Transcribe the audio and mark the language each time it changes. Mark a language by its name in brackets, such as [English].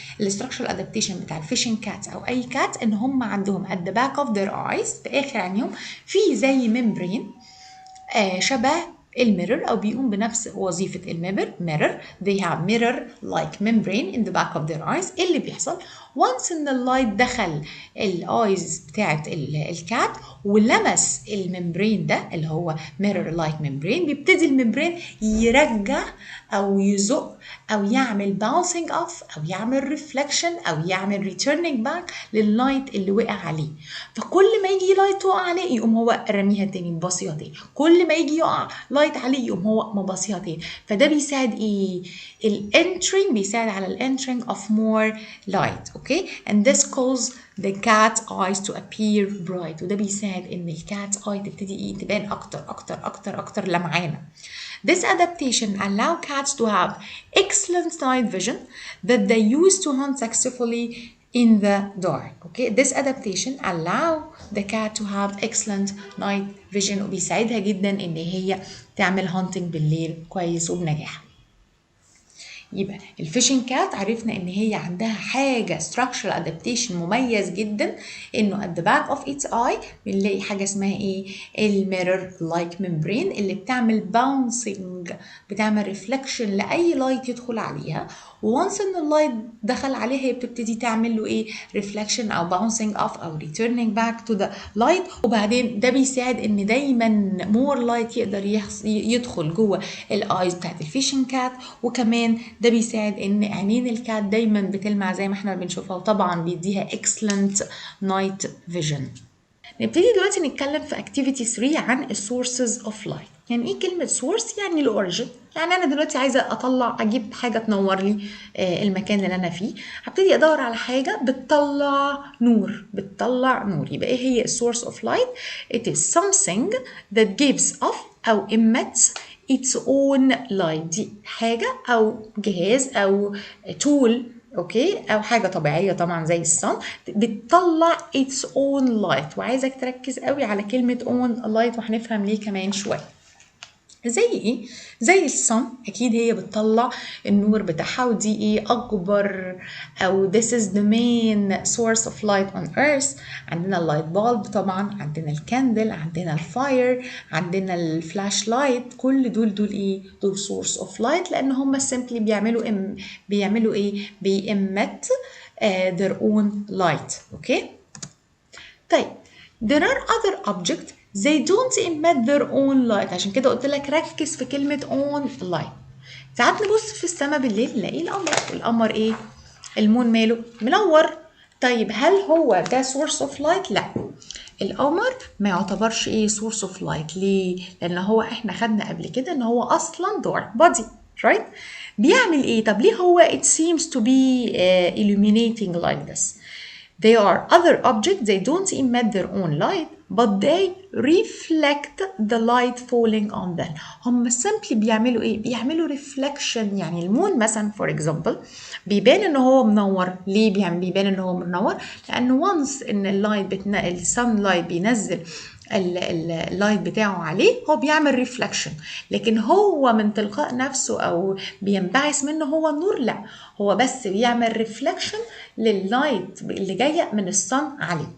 [Arabic] الاستراكشرال ادابتيشن بتاع الفيشنج كاتس او اي كات ان هم عندهم [English] at the back of their eyes [Arabic] في اخر عينيهم في زي ممبرين شبه الميرور او بيقوم بنفس وظيفه الميرور. [English] they have mirror like membrane in the back of their eyes. [Arabic] ايه اللي بيحصل؟ once ان اللايت دخل الايز بتاعت الكات ولمس الممبرين ده اللي هو [English] mirror like membrane، [Arabic] بيبتدي الممبرين يرجع او يزق او يعمل bouncing off او يعمل reflection او يعمل returning back لللايت اللي وقع عليه. فكل ما يجي لايت وقع عليه يقوم هو رميها تاني مبصيها تاني، كل ما يجي يقع لايت عليه يقوم هو مبصيها تاني. فده بيساعد ايه؟ الانترينج، بيساعد على الانترينج of more light. [English] Okay and this causes the cat's eyes to appear bright. [Arabic] وده بيساعد ان الكات's eye تبتدي ايه؟ تبان اكتر لمعانه. [English] This adaptation allow cats to have excellent night vision that they use to hunt successfully in the dark. Okay, this adaptation allow the cat to have excellent night vision [Arabic] وبيساعدها جدا ان هي تعمل hunting بالليل كويس وبنجاح. يبقى الفيشنج كات عرفنا ان هي عندها حاجه structural adaptation مميز جدا، انه [English] at the back of its eye [Arabic] بنلاقي حاجه اسمها ايه؟ الميرور لايك ممبرين اللي بتعمل bouncing، بتعمل reflection لاي لايت يدخل عليها، وانس ان اللايت دخل عليها هي بتبتدي تعمل له ايه؟ reflection او bouncing off او [English] returning back to the light. [Arabic] وبعدين ده بيساعد ان دايما more light يقدر يدخل جوه الايز بتاعت الفيشنج كات، وكمان ده بيساعد ان عينين الكات دايما بتلمع زي ما احنا بنشوفها، وطبعا بيديها [English] excellent night vision. [Arabic] نبتدي دلوقتي نتكلم في activity 3 عن السورسز اوف لايت. يعني ايه كلمه سورس؟ يعني الاوريجن. يعني انا دلوقتي عايزه اجيب حاجه تنور لي المكان اللي انا فيه، هبتدي ادور على حاجه بتطلع نور. يبقى ايه هي [English] السورس of light? it is something that gives off او emits its own light. [Arabic] دي حاجه او جهاز او تول، اوكي، او حاجه طبيعيه طبعا زي الصن بتطلع its own light. وعايزك تركز قوي على كلمه own light وهنفهم ليه كمان شويه. زي ايه؟ زي الصن اكيد هي بتطلع النور بتاعها، ودي ايه؟ اكبر او [English] this is the main source of light on earth. [Arabic] عندنا اللايت بالب طبعا، عندنا الكاندل، عندنا الفاير، عندنا الفلاش لايت، كل دول ايه؟ دول source of light لان هم simply بيعملوا ايه؟ بيemit [English] their own light. [Arabic] اوكي؟ طيب [English] there are other objects they don't emit their own light. [Arabic] عشان كده قلت لك ركز في كلمة own light. ساعات نبص في السماء بالليل نلاقي القمر ايه؟ المون ماله؟ منور. طيب هل هو ده source of light؟ لا. القمر ما يعتبرش ايه source of light. ليه؟ لان هو احنا خدنا قبل كده ان هو اصلا dark body right. بيعمل ايه؟ طب ليه هو [English] it seems to be illuminating like this. They are other objects, they don't emit their own light but they reflect the light falling on them. [Arabic] هم simply بيعملوا ايه؟ بيعملوا reflection. يعني المون مثلا for example بيبان ان هو منور. ليه بيبان ان هو منور؟ لان once ان السان لايت بينزل اللايت بتاعه عليه هو بيعمل ريفلكشن. لكن هو من تلقاء نفسه او بينبعث منه هو النور؟ لا، هو بس بيعمل ريفلكشن لللايت اللي جايه من الصن عليه.